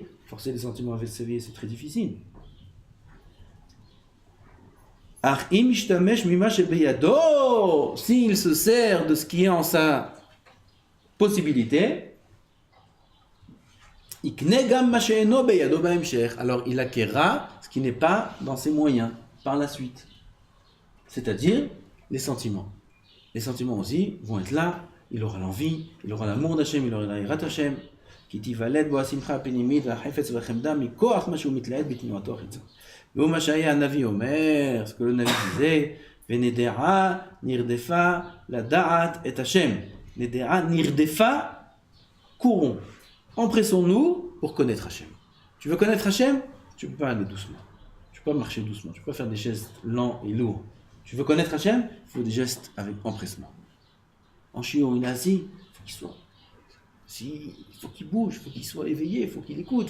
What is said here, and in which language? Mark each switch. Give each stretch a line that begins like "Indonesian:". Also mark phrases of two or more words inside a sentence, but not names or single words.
French: Forcer les sentiments à s'éveiller, c'est très difficile. S'il se sert de ce qui est en sa possibilité, alors il acquérera ce qui n'est pas dans ses moyens par la suite. C'est-à-dire les sentiments. Les sentiments aussi vont être là, il aura l'envie, il aura l'amour d'Hachem, il aura l'aïrat Hachem.
Hebrew: כי תיוולד בו השמחה הפנימית והחפץ והחמדה מכוח מה שהוא מתלהט בתנועתו החיצה. והוא מה שהיה הנביא אומר,
French: ce que le Navi disait,
Hebrew: ונדעה נרדפה לדעת את השם. נדעה נרדפה,
French: courons. Empressons-nous pour connaître Hachem. Tu veux connaître Hachem? Tu ne peux pas aller doucement. Tu ne peux pas marcher doucement. Tu ne peux pas faire des gestes lents et lourds. Tu veux connaître Hachem? Il faut des gestes avec empressement. En chiot, il est assis, il faut qu'il soit. Il faut qu'il bouge, il faut qu'il soit éveillé, il faut qu'il écoute.